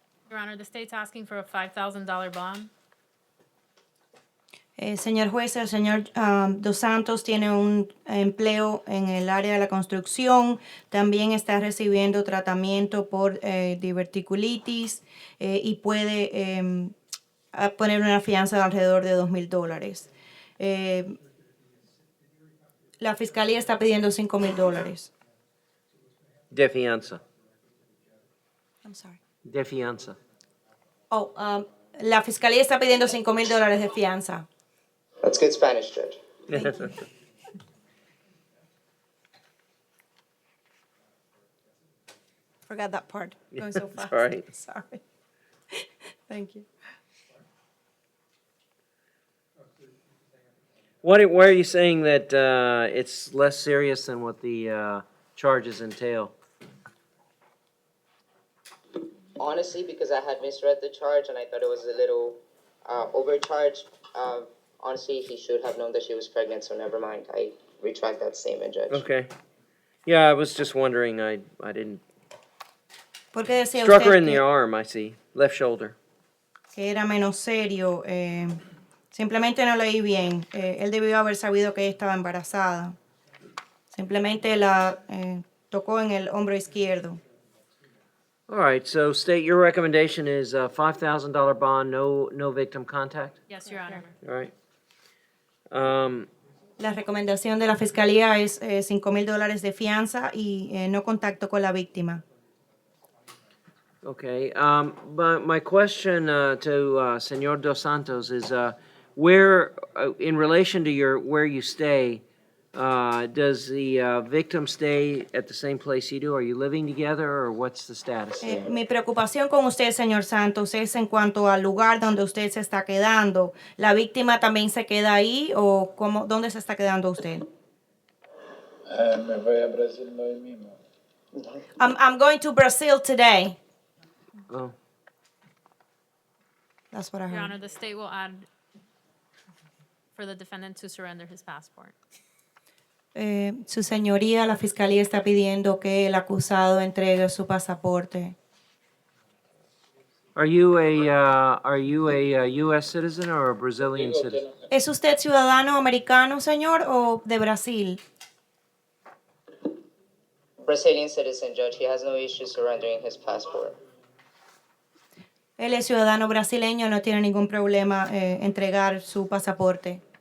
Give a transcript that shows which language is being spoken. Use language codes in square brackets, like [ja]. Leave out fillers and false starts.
[en] Your Honor, the state's asking for a $5,000 bond. [es] Señor juez, el señor Dos Santos tiene un empleo en el área de la construcción, también está recibiendo tratamiento por diverticulitis y puede poner una fianza de alrededor de $2,000. La fiscalía está pidiendo $5,000. De fianza. [en] I'm sorry. [es] De fianza. Oh, la fiscalía está pidiendo $5,000 de fianza. [en] That's good Spanish, Judge. Thank you. Forgot that part. Going so It's fast. all right. Sorry. Thank you. Why are you saying that it's less serious than what the charges entail? Honestly, because I had misread the charge and I thought it was a little overcharged. Honestly, he should have known that she was pregnant, so never mind. I retract that statement, Judge. Okay. Yeah, I was just wondering. I didn't. [es] ¿Por qué decía [en] Struck her [es] usted [en] in the [es] que, [en] arm, I see. Left shoulder. [es] que era menos serio? Simplemente no leí bien. Él debió haber sabido que ella estaba embarazada. Simplemente la tocó en el hombro izquierdo. [en] All right, so state your recommendation is $5,000 bond, no victim contact? Yes, Your Honor. All right. [es] La recomendación de la fiscalía es $5,000 de fianza y no contacto con la víctima. [en] Okay, but my question to Senor Dos Santos is where, in relation to where you stay, does the victim stay at the same place you do? Are you living together, or what's the status there? [es] Mi preocupación con usted, señor Santos, es en cuanto al lugar donde usted se está quedando. ¿La víctima también se queda ahí o dónde se está quedando usted? Me voy a Brasil hoy mismo. [en] I'm going to Brazil today. Oh, That's what I Your heard. Honor, the state will add for the defendant to surrender his passport. [es] Su señoría, la fiscalía está pidiendo que el acusado entregue su pasaporte. [en] are you a U.S. citizen or a Brazilian citizen? [es] ¿Es usted ciudadano americano, señor, o de Brasil? [en] Brazilian citizen, Judge. He has no issue surrendering his passport. [es] Él es ciudadano brasileño, no tiene ningún problema entregar su pasaporte.